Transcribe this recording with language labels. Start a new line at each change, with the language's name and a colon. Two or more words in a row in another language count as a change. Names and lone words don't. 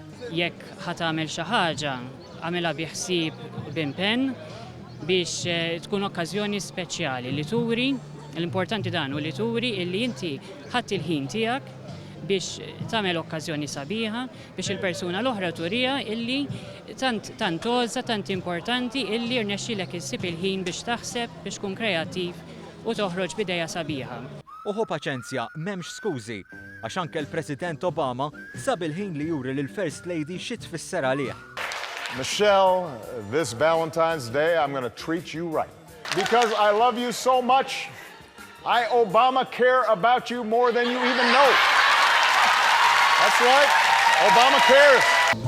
Maltese: Jekk ħadd tagħmel xi ħaġa, għamilha biħsieb b'impenn biex tkun okkażjoni speċjali li turi, l-importanti dan u li turi illi inti ħadd il-ħin tiegħek biex tagħmel okkażjoni sabiħa biex il-persuna l-oħra turija illi tant għoża, tant importanti illi rnexxilek issib il-ħin biex taħseb biex tkun kreattiv u toħroġ b'idea sabiħa. Uħu paċenzja, m'hemmx skużi, għax anke l-President Obama sab il-ħin li juri lill-
English: First Lady
Maltese: xi tfisser għalih.
English: Michelle, this Valentine's Day I'm going to treat you right. Because I love you so much, I Obama care about you more than you even know. That's right, Obama cares.